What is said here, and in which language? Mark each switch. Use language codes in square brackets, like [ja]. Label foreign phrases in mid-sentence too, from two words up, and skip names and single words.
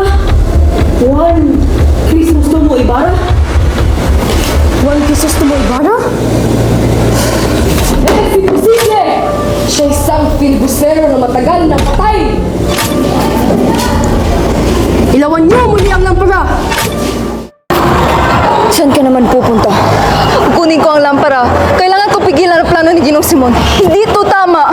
[es] Juan Crisostomo Ibarra? Juan Crisostomo Ibarra? ¡Es imposible! [tl] Siya isang filibustero na matagal na patay! Ilawan Tawan niyo muli ang lampara! Saan ka naman pupunta? Kukunin ko ang lampara. Kailangan ko pigilan ang plano ni Ginong Simon. Hindi ito tama!